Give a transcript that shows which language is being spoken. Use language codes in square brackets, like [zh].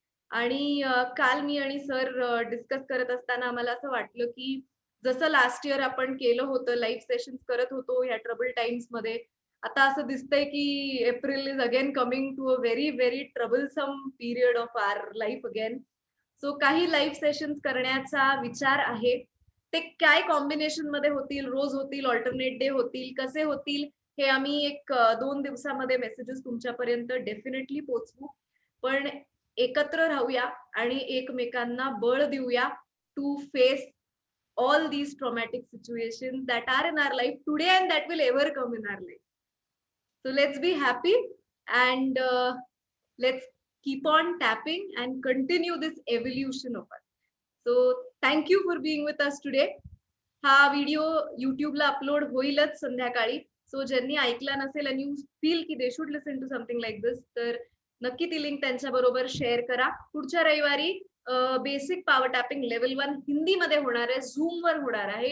[mr] आणि काल मी आणि सर डिस्कस करत असताना आम्हाला असं वाटलं की जसं लास्ट इयर आपण केलं होतं लाईव्ह सेशन करत होतो ह्या ट्रबल टाइम्स मध्ये, आता असं दिसतंय की April is again coming to a very very troublesome period of our life again. So काही लाईव्ह सेशन्स करण्याचा विचार आहे. ते काय कॉम्बिनेशन मध्ये होतील, रोज होतील, ऑल्टरनेट डे होतील, कसे होतील हे आम्ही 1-2 दिवसामध्ये मेसेजेस तुमच्यापर्यंत डेफिनेटली पोहोचवू. [en] पण एकत्र राहूया आणि एकमेकांना बळ देऊया to face all these traumatic situations that are in our life today and that will ever come in our life. So let's be happy and let's keep on tapping and continue this evolution of us. So thank you for being with us today. [mr] हा video युट्यूबला upload होईलच संध्याकाळी. So ज्यांनी ऐकला नसेल आणि you feel की दे should listen to something like दिस तर नक्की ती लिंक त्यांच्या बरोबर शेअर करा. पुढच्या रविवारी बेसिक पॉवर टॅपिंग लेवल 1 हिंदीमध्ये होणार आहे, झूम वर होणार आहे.